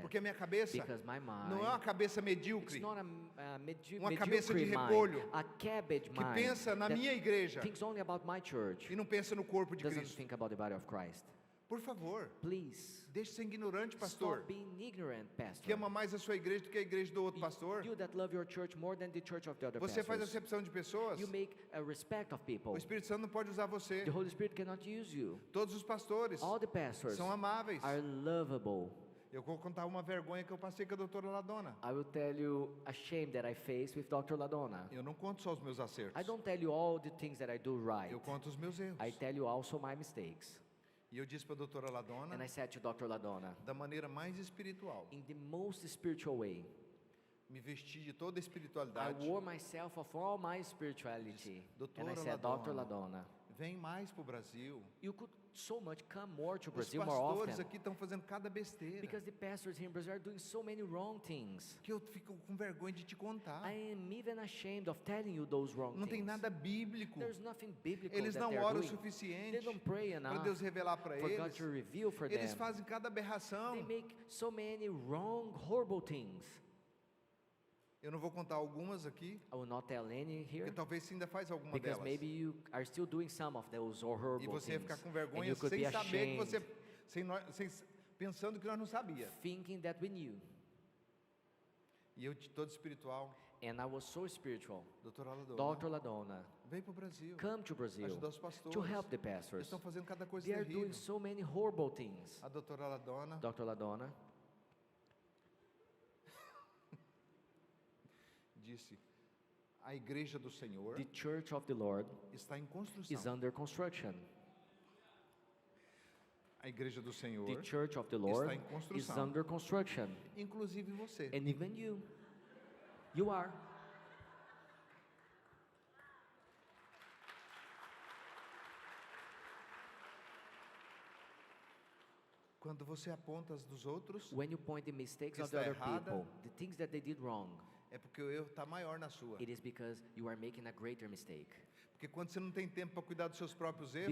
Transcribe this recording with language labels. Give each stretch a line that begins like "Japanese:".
Portuguese: porque a minha cabeça
English: because my
Portuguese: não é
English: mind,
Portuguese: uma cabeça
English: it's
Portuguese: medíocre,
English: not a
Portuguese: Uma cabeça de
English: mediocre
Portuguese: repolho,
English: mind, a cabbage
Portuguese: que
English: mind
Portuguese: pensa na
English: that
Portuguese: minha igreja
English: thinks only about my church,
Portuguese: e não pensa no corpo de
English: doesn't
Portuguese: Cristo.
English: think about the body of Christ.
Portuguese: Por favor,
English: Please,
Portuguese: deixe de ser ignorante, pastor,
English: stop being ignorant, pastor.
Portuguese: que ama mais a sua igreja do que a igreja do outro pastor.
English: You that love your church more than the church of the other
Portuguese: Você faz
English: pastors.
Portuguese: acepção de pessoas.
English: You make a respect of people.
Portuguese: O Espírito Santo não pode usar você.
English: The Holy Spirit cannot use you.
Portuguese: Todos os pastores
English: All the pastors
Portuguese: são amáveis.
English: are lovable.
Portuguese: Eu vou contar uma vergonha que eu passei com a doutora Ladona.
English: I will tell you a shame that I faced with Dr. Ladona.
Portuguese: Eu não conto só os meus acertos.
English: I don't tell you all the things that I do right.
Portuguese: Eu conto os meus erros.
English: I tell you also my mistakes.
Portuguese: E eu disse para a doutora Ladona,
English: And I said to Dr. Ladona,
Portuguese: da maneira mais espiritual,
English: in the most spiritual way,
Portuguese: me vesti de toda a
English: I
Portuguese: espiritualidade.
English: wore myself of all my spirituality. And I
Portuguese: Doutora
English: said, Dr.
Portuguese: Ladona,
English: Ladona,
Portuguese: Vem mais para o Brasil.
English: you could so much come more to
Portuguese: Os
English: Brazil more
Portuguese: pastores
English: often.
Portuguese: aqui estão fazendo cada besteira
English: Because the pastors here in Brazil are doing so many wrong things.
Portuguese: que eu fico com vergonha de te contar.
English: I am even ashamed of telling you those wrong
Portuguese: Não tem
English: things.
Portuguese: nada bíblico.
English: There's nothing biblical
Portuguese: Eles
English: that
Portuguese: não
English: they're
Portuguese: oram o
English: doing. They
Portuguese: suficiente
English: don't pray
Portuguese: para
English: enough
Portuguese: Deus revelar para
English: for God
Portuguese: eles.
English: to reveal for
Portuguese: Eles
English: them.
Portuguese: fazem cada aberração.
English: They make so many wrong, horrible things.
Portuguese: Eu não vou contar algumas aqui,
English: I will not tell any
Portuguese: porque
English: here,
Portuguese: talvez você ainda faz alguma
English: because
Portuguese: delas.
English: maybe you are still doing some of those or
Portuguese: E
English: horrible
Portuguese: você ia
English: things.
Portuguese: ficar com
English: And
Portuguese: vergonha
English: you could
Portuguese: sem
English: be
Portuguese: saber que você,
English: ashamed,
Portuguese: pensando que nós não sabia.
English: thinking that we knew.
Portuguese: E eu, todo espiritual,
English: And I was so spiritual.
Portuguese: doutora Ladona,
English: Dr. Ladona,
Portuguese: vem para o Brasil,
English: come to Brazil
Portuguese: ajudar os pastores.
English: to help the
Portuguese: Eles
English: pastors.
Portuguese: estão fazendo cada coisa
English: They are doing
Portuguese: terrível.
English: so many horrible things.
Portuguese: A doutora Ladona
English: Dr. Ladona
Portuguese: disse, a igreja do Senhor
English: the church of the Lord
Portuguese: está em
English: is
Portuguese: construção.
English: under construction.
Portuguese: A igreja do Senhor,
English: The church of the
Portuguese: está
English: Lord
Portuguese: em
English: is
Portuguese: construção.
English: under construction.
Portuguese: Inclusive você.
English: And even you are.
Portuguese: Quando você aponta as dos outros,
English: When you point the mistakes
Portuguese: que
English: of the
Portuguese: está
English: other
Portuguese: errada,
English: people, the things that they did wrong,
Portuguese: é porque o erro está maior na sua.
English: it is because you are making a greater mistake.
Portuguese: Porque quando você não tem tempo para cuidar dos seus próprios erros,